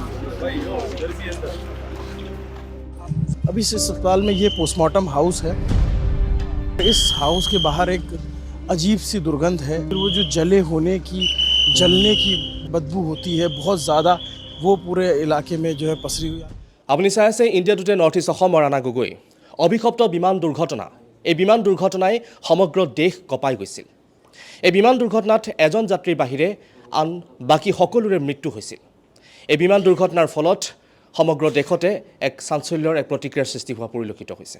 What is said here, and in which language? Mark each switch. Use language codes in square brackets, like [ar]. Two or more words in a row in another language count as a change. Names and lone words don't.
[hi] अभी इस अस्पताल में ये पोस्टमार्टम हाउस है। इस हाउस के बाहर एक अजीब सी दुर्गंध है। वो जो जलने की बदबू होती है बहुत ज़्यादा, वो पूरे इलाके में जो है पसरी हुई है। [as] আপুনি চাই আছে ইণ্ডিয়া টুডে নৰ্থ ইষ্ট অসমৰ ৰাণা গগৈ। অভিশপ্ত বিমান দুৰ্ঘটনা। এই বিমান দুৰ্ঘটনাই সমগ্ৰ দেশ কঁপাই গৈছিল। এই বিমান দুৰ্ঘটনাত এজন যাত্ৰীৰ বাহিৰে আন বাকী সকলোৰে মৃত্যু হৈছিল। এই বিমান দুৰ্ঘটনাৰ ফলত সমগ্ৰ দেশতে এক চাঞ্চল্যৰ এক প্ৰতিক্ৰিয়াৰ সৃষ্টি হোৱা পৰিলক্ষিত হৈছে।